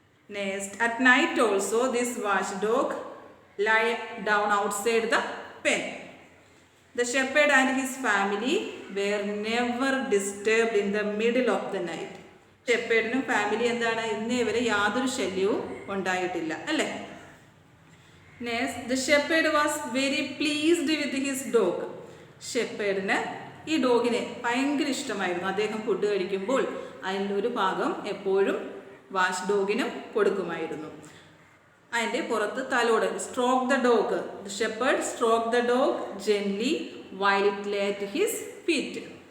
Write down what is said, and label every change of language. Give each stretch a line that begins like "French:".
English: Next, at night also this watchdog lay down outside the pen. The shepherd and his family were never disturbed in the middle of the night.
Malayalam: ഷെപ്പേഡിനും family എന്താണ്? ഇന്നേ വരെ യാതൊരു ശല്യവും ഉണ്ടായിട്ടില്ല, അല്ലേ?
English: Next, the shepherd was very pleased with his dog.
Malayalam: ഷെപ്പേഡിന് ഈ ഡോഗിനെ ഭയങ്കര ഇഷ്ടമായിരുന്നു. അദ്ദേഹം ഫുഡ് കഴിക്കുമ്പോൾ അതിലൊരു ഭാഗം എപ്പോഴും വാച്ച് ഡോഗിനും കൊടുക്കുമായിരുന്നു. അതിൻ്റെ പുറത്ത് തലോട്.
English: Stroke the dog. The shepherd stroke the dog gently while it lay at his feet.